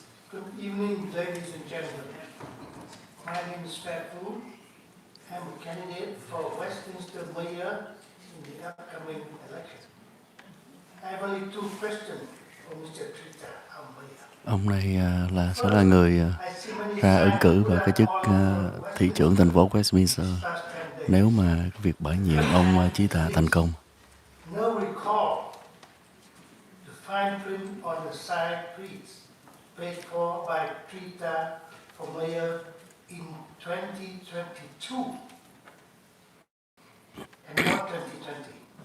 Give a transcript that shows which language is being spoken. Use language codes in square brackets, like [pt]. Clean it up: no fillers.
[en] Good evening, ladies and gentlemen. My name is Fat Fu. I'm a candidate for Westminster Mayor in the upcoming election. I have only two questions for Mr. Trita Ambaya. [vi] Ông này sẽ là người ra ứng cử vào cái chức thị trưởng thành phố Westminster nếu mà cái việc bãi nhiệm ông Chí Tạ thành công. [en] No recall the fine print on the side please, paid for by Trita for mayor in 2022 and not 2020.